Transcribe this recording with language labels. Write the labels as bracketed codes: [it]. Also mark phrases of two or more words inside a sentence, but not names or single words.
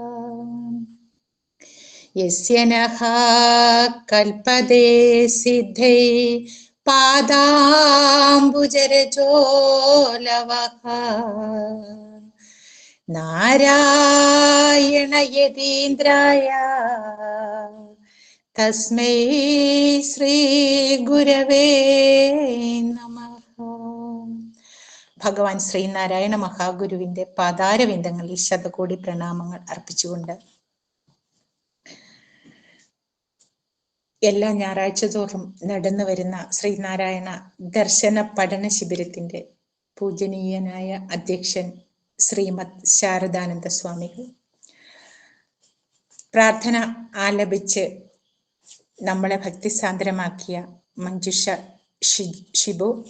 [sa] यस्य नः कल्पते सिद्धै पादाम्बुजरजोलवः नारायण यतीन्द्राय तस्मै श्री गुरवे नमः. [ml] ഭഗവാൻ ശ്രീനാരായണ മഹാഗുരുവിന്റെ പാതാരവിന്ദങ്ങളിൽ ശതകോടി പ്രണാമങ്ങൾ അർപ്പിച്ചുകൊണ്ട് എല്ലാ ഞായറാഴ്ച തോറും നടന്നു വരുന്ന ശ്രീനാരായണ ദർശന പഠന ശിബിരത്തിന്റെ പൂജനീയനായ അധ്യക്ഷൻ ശ്രീമദ് ശാരദാനന്ദ സ്വാമികൾ പ്രാർത്ഥന ആലപിച്ച് നമ്മളെ ഭക്തിസാന്ദ്രമാക്കിയ മഞ്ജുഷ ഷിബു,